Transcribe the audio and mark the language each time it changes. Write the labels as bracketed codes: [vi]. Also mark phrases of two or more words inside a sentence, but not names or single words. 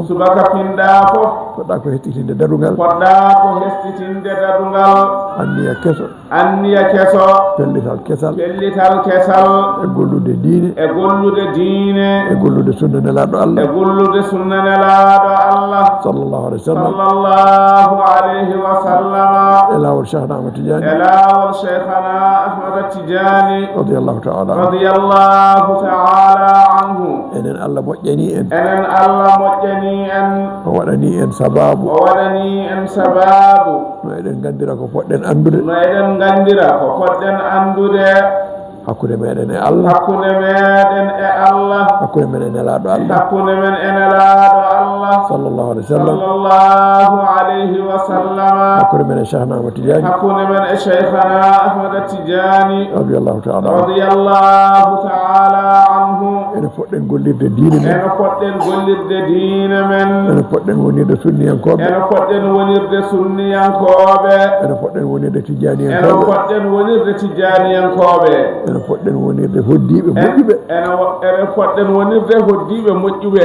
[ff] subaka pinɗa fof poɗɗa ko hetitinde daɗugal poɗɗa ko hestitinde daɗugal anniya keso anniya keso pellital kesal pellital kesal e gollude diine e gollude diine e gollude sunna nelaɗo Allah e gollude sunna nelaɗo Allah [ar] صلى الله عليه وسلم صلى الله عليه وسلم [ff] e lawol Cheikhna Ahmad Tidiane e lawol Cheikhana Ahmad Tidiane [ar] رضي الله تعالى عنه رضي الله تعالى عنه [ff] enen Allah moƴƴani en enen Allah moƴƴani en o waɗani en sababu o waɗani en sababu no eɗen gandira ko poɗɗen andude no eɗen gandira ko poɗɗen andude hakkude meɗen e Allah hakkunde meɗen e Allah hakkude men e nelaɗo Allah hakkunde men e nelaɗo Allah [ar] صلى الله عليه وسلم صلى الله عليه وسلم [ff] hakkude men e Cheikhna Ahmad Tidiane hakkunde men e Cheikhana Ahmad Tidiane [ar] رضي الله تعالى عنه رضي الله تعالى عنه [ff] ene poɗɗen gollirde diine men ene poɗɗen gollirde diine men ene poɗɗen wonirde sunniyankoɓe ene poɗɗen wonirde sunniyankoɓe ene poɗɗen wonirde ene tijaniyankoɓe poɗɗen wonirde tijaniyankoɓe ene poɗɗen wonirde hoddiɓe moƴƴuɓe ene poɗɗen wonirde hoddiɓe moƴƴuɓe